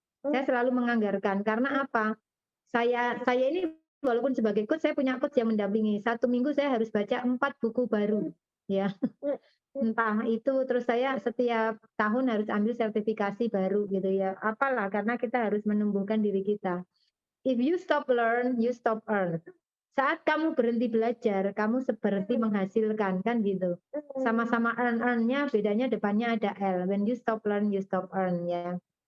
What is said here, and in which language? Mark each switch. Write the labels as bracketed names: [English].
[Indonesian] Saya selalu menganggarkan. Karena apa? Saya ini walaupun sebagai coach, saya punya coach yang mendampingi. 1 minggu saya harus baca 4 buku baru. Ya. Entah itu, terus saya setiap tahun harus ambil sertifikasi baru gitu ya. Apalah, karena kita harus menumbuhkan diri kita. [English] If you stop learn, you stop earn. [Indonesian] Saat kamu berhenti belajar, kamu seperti menghasilkan, kan gitu. Sama-sama earn-nya, bedanya depannya ada L. [English] When you stop learn, you stop earn ya.